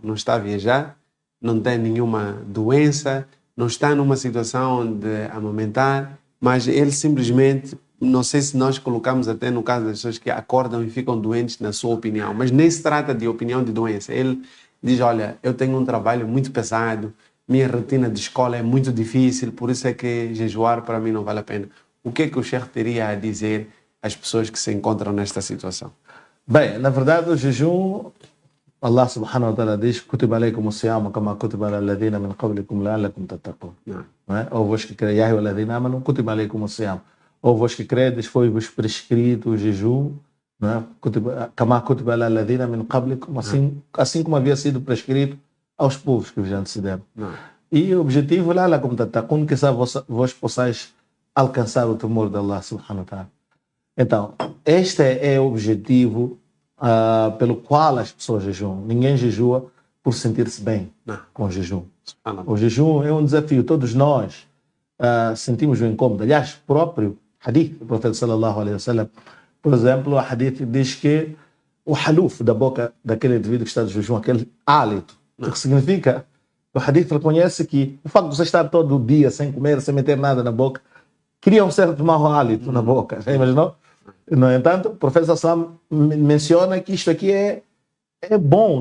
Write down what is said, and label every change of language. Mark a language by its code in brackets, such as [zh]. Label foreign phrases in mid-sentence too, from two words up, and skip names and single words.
[pt] Não está a viajar, não tem nenhuma doença, não está numa situação de amamentar, mas ele simplesmente, não sei se nós colocamos até no caso das pessoas que acordam e ficam doentes, na sua opinião, mas nem se trata de opinião de doença. Ele diz, olha, eu tenho um trabalho muito pesado, minha rotina de escola é muito difícil, por isso é que jejuar para mim não vale a pena. O que é que o Sheikh teria a dizer às pessoas que se encontram nesta situação? Bem, na verdade o jejum [ar] الله سبحانه وتعالى diz: كتب عليكم الصيام كما كتب على الذين من قبلكم لعلكم تتقون. [pt] Não é? Ou vós que credes, [ar] يا أيها الذين آمنوا كتب عليكم الصيام. [pt] Ou vós que credes, foi-vos prescrito o jejum, não é? [ar] كما كتب على الذين من قبلكم, [pt] assim como havia sido prescrito aos povos que vos antecederam. E o objetivo, [ar] لعلكم تتقون, [pt] que vós possais alcançar o temor de Allah [ar] سبحانه وتعالى. [pt] Então, este é o objetivo pelo qual as pessoas jejuam. Ninguém jejua por sentir-se bem com o jejum. O jejum é um desafio. Todos nós sentimos o incômodo. Aliás, o próprio hadith do profeta [ar] صلى الله عليه وسلم, [pt] por exemplo, o hadith diz que o haluf da boca daquele indivíduo que está de jejum, aquele hálito, o que significa, o hadith reconhece que o facto de você estar todo o dia sem comer, sem meter nada na boca, cria um certo mau hálito na boca. Já imaginou? No entanto, o profeta sallam menciona que isto aqui é bom.